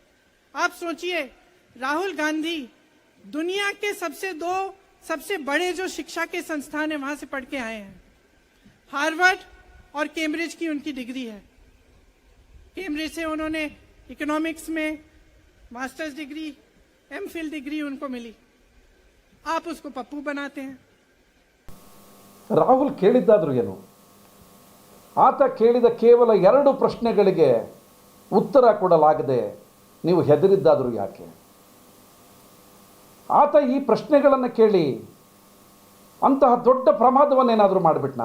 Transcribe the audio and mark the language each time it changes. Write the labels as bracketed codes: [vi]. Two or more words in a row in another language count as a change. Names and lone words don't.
[hi] आप सोचिए, राहुल गांधी दुनिया के सबसे बड़े जो शिक्षा के संस्थान है वहां से पढ़ के आए हैं। हार्वर्ड और कैम्ब्रिज की उनकी डिग्री है। कैम्ब्रिज से उन्होंने इकोनॉमिक्स में [en] masters degree, MPhil degree [hi] उनको मिली। आप उसको पप्पू बनाते हैं। [kn] ರಾಹುಲ್ ಕೇಳಿದ್ದಾದ್ರೂ ಏನು? ಆತ ಕೇಳಿದ ಕೇವಲ 2 ಪ್ರಶ್ನೆಗಳಿಗೆ ಉತ್ತರ ಕೊಡಲಾಗದೆ ನೀವು ಹೆದರಿದ್ದಾದರೂ ಯಾಕೆ? ಆತ ಈ ಪ್ರಶ್ನೆಗಳನ್ನು ಕೇಳಿ ಅಂತಹ ದೊಡ್ಡ ಪ್ರಮಾದವನ್ನೇನಾದರೂ ಮಾಡಿಬಿಟ್ನಾ?